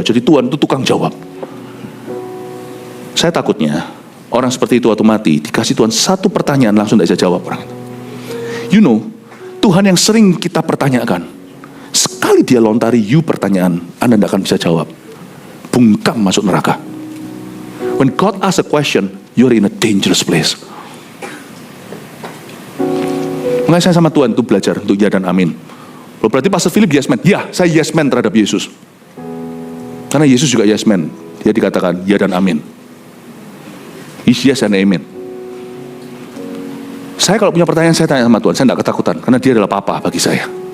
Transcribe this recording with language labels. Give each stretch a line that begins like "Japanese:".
Indonesian: Jadi Tuhan itu tukang jawab. Saya takutnya orang seperti itu waktu mati dikasih Tuhan satu pertanyaan langsung tidak bisa jawab orang itu.
English: You know,
Indonesian: Tuhan yang sering kita pertanyakan, sekali dia lontari pertanyaan, Anda tidak akan bisa jawab. Bungkam masuk neraka.
English: When God asks a question, you're in a dangerous place.
Indonesian: Makanya saya sama Tuhan itu belajar untuk ya dan amin. Berarti Pastor Philip
English: yes man.
Indonesian: Ya, saya yes man terhadap Yesus. Karena Yesus juga yes man. Dia dikatakan ya dan amin.
English: Is yes and amen.
Indonesian: Saya kalau punya pertanyaan, saya tanya sama Tuhan. Saya tidak ketakutan, karena dia adalah Papa bagi saya.